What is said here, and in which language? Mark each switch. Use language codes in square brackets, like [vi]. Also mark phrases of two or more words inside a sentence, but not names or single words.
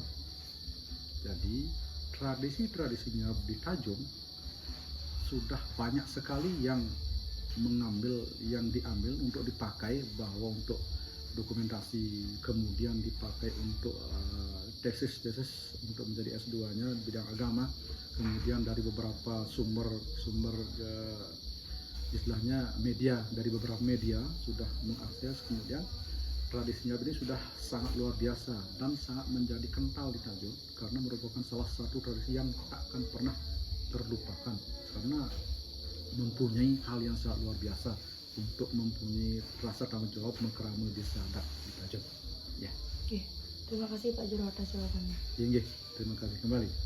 [id] Jadi tradisi nyuap di Tajun sudah banyak sekali yang diambil untuk dipakai, bahwa untuk dokumentasi, kemudian dipakai untuk tesis untuk menjadi S2-nya bidang agama, kemudian dari beberapa sumber istilahnya media, dari beberapa media sudah mengakses. Kemudian tradisi nyuap ini sudah sangat luar biasa dan sangat menjadi kental di Tajun, karena merupakan salah satu tradisi yang tak akan pernah terlupakan, karena mempunyai hal yang sangat luar biasa untuk mempunyai rasa tanggung jawab mengkerama desa adat di Tajun. Ya. Oke, terima kasih Pak Jero atas jawabannya. Inggih, terima kasih kembali.